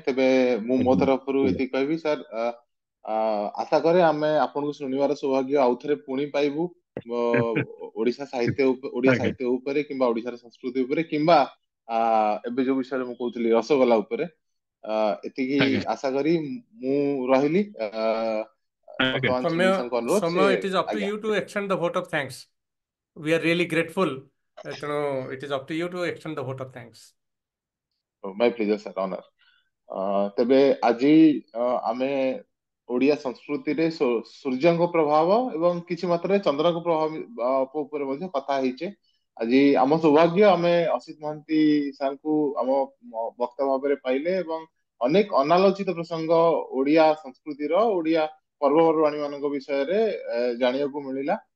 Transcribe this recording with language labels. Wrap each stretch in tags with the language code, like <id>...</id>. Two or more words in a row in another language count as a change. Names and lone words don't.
<or>ତେବେ ମୁଁ ମୋ ତରଫରୁ ଏତିକି କହିବି ସାର୍, ଆଶା କରେ ଆମେ ଆପଣଙ୍କୁ ଶୁଣିବାର ସୌଭାଗ୍ୟ ଆଉଥରେ ପୁଣି ପାଇବୁ ଓଡିଆ ସାହିତ୍ୟ ଉପରେ କିମ୍ବା ଓଡିଶାର ସଂସ୍କୃତି ଉପରେ କିମ୍ବା ଏବେ ଯୋଉ ବିଷୟରେ ମୁଁ କହୁଥିଲି ରସଗୋଲା ଉପରେ। ଏତିକି ଆଜ୍ଞା ଆଶା କରି ମୁଁ ରହିଲି। ବର୍ତ୍ତମାନ ସୁନୀଲ ସାରଙ୍କ ଅନୁରୋଧ, ସେ</or> <en>Soumya, it is up to</en> <or>ଆଜ୍ଞା</or> <en>you to extend the vote of thanks. We are really grateful ତେଣୁ it is up to you to extend the vote of thanks. my pleasure sir honour.</en> <or>ତେବେ ଆଜି ଆମେ ଓଡ଼ିଆ ସଂସ୍କୃତିରେ ସୂର୍ଯ୍ୟଙ୍କ ପ୍ରଭାବ ଏବଂ କିଛି ମାତ୍ରାରେ ଚନ୍ଦ୍ରଙ୍କ ପ୍ରଭାବ ଉପରେ ମଧ୍ୟ କଥା ହେଇଛେ। ଆଜି ଆମ ସୌଭାଗ୍ୟ ଆମେ ଅସିତ ମହାନ୍ତି ସାର୍ଙ୍କୁ ଆମ ବକ୍ତା ଭାବରେ ପାଇଲେ ଏବଂ ଅନେକ ଅନାଲୋଚିତ ପ୍ରସଙ୍ଗ ଓଡ଼ିଆ ସଂସ୍କୃତିର ଓଡ଼ିଆ ପର୍ବପର୍ବାଣୀ ମାନଙ୍କ ବିଷୟରେ ଜାଣିବାକୁ ମିଳିଲା।</or>